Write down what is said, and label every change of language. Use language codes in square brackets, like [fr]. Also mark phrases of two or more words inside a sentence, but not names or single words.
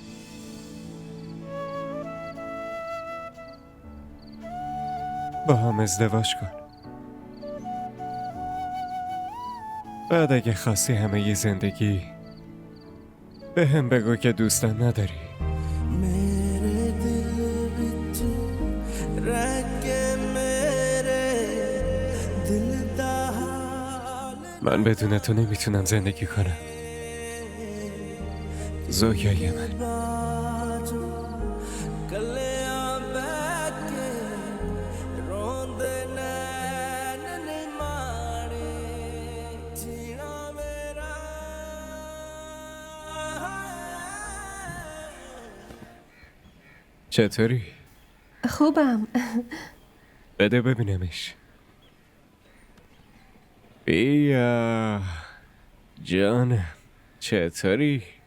[fa] با هم ازدواج کن. بعد اگه خواستی همه ی زندگی به هم بگو که دوستم نداری. [pa] ਮੇਰੇ ਦਿਲ ਵਿਚ ਰਹਿ ਕੇ ਮੇਰੇ ਦਿਲ ਦਾ ਹਾਲ [fa] من بدون تو نمیتونم زندگی کنم. زویای من. [pa] ਬਾਜੋਂ ਕੱਲਿਆਂ ਬੈਠ ਕੇ ਰੋਂਦੇ ਨੈਣ ਨੀ ਮਾਰੇ ਜੀਣਾ ਮੇਰਾ [fa] چطوری؟ خوبم. بده ببینمش. بیا جانم، چطوری؟